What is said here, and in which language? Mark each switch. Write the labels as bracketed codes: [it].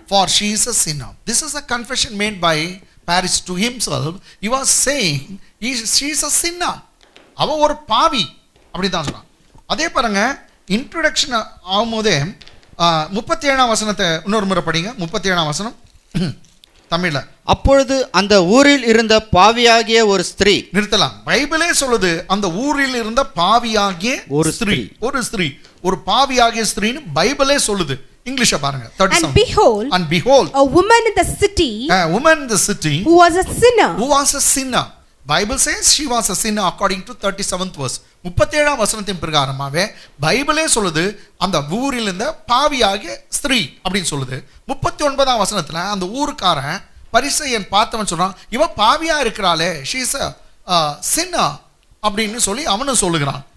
[en] This is a confession made by Pharisee to himself. He was saying she is a sinner. [ta] அவ ஒரு பாவி அப்படிதான் சொல்றான். அதே பாருங்க, இன்ட்ரோடக்ஷன் ஆகும்போதே 37ஆம் வசனத்தை இன்னொரு முறை படிங்க. 37ஆம் வசனம் தமிழ்ல. அப்பொழுது அந்த ஊரில் இருந்த பாவியாகிய ஒரு ஸ்திரீ. நிறுத்தலாம். பைபிளே சொல்லுது, அந்த ஊரில் இருந்த பாவியாகிய ஒரு ஸ்திரீ, ஒரு பாவியாகிய ஸ்திரீன்னு பைபிளே சொல்லுது. இங்கிலீஷ பாருங்க. [en] And behold, a woman in the city who was a sinner. Bible says she was a sinner according to 37th verse. [ta] 37ஆம் வசனத்தின் பிரகாரமாவே பைபிளே சொல்லுது அந்த ஊரில் இருந்த பாவியாகிய ஸ்திரீ அப்படின்னு சொல்லுது. 39ஆம் வசனத்துல அந்த ஊருக்காரன் பரிசேயன் பார்த்தவன் சொல்றான், இவ பாவியா இருக்கிறாளே, [en] she is a sinner [ta] அப்படின்னு சொல்லி அவனும் சொல்லுகிறான்.